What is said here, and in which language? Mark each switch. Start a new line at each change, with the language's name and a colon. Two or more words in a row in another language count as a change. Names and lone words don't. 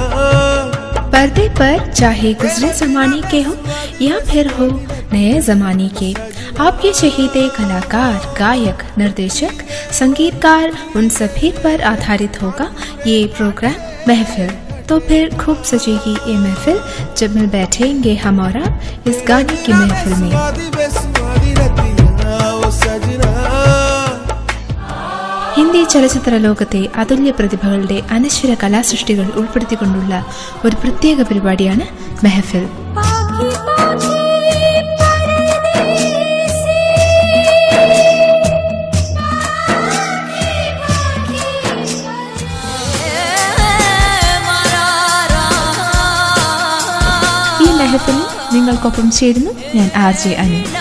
Hindi: पर्दे पर चाहे गुजरे जमाने के हो या फिर हो नए जमाने के, आपके चहेते कलाकार, गायक, निर्देशक, संगीतकार, उन सभी पर आधारित होगा ये प्रोग्राम महफिल. तो फिर खूब सजेगी ये महफिल जब मिल बैठेंगे हम और आप इस गाने की महफिल में.
Malayalam: ഹിന്ദി ചലച്ചിത്ര ലോകത്തെ അതുല്യ പ്രതിഭകളുടെ അനശ്വര കലാസൃഷ്ടികൾ ഉൾപ്പെടുത്തിക്കൊണ്ടുള്ള ഒരു പ്രത്യേക പരിപാടിയാണ് മെഹഫിൽ. ഈ മെഹഫിലിൽ നിങ്ങൾക്കൊപ്പം ചേരുന്നു ഞാൻ RJ അനു.